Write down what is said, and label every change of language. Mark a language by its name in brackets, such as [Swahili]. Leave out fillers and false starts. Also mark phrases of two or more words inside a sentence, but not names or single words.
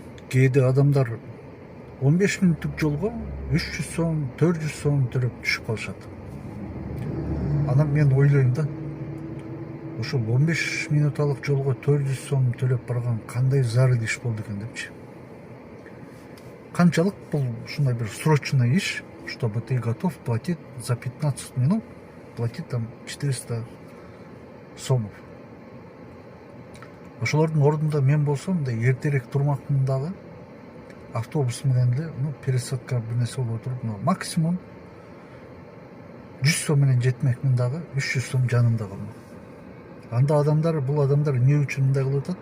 [Kyrgyz] кээде адамдар 15 мүнөттүк жолго 300 сом, 400 сом төлөп түшүп калышат. Анан мен ойлойм да, ошол 15 минуталык жолго 400 сом төлөп барган кандай зарыл иш болду экен депчи. Канчалык бул ушундай бир срочный иш, [Russian] чтобы ты готов платить за 15 минут, платить там 400 сомов. [Kyrgyz] Ошолордун ордунда мен болсом, мындай эртерээк турмакмын дагы, автобус менен эле, пересадка бир нерсе болуп отуруп, максимум 100 сом менен жетмекмин дагы, 300 сом жанымда калмак. Анда бул адамдар эмне үчүн мындай кылып атат?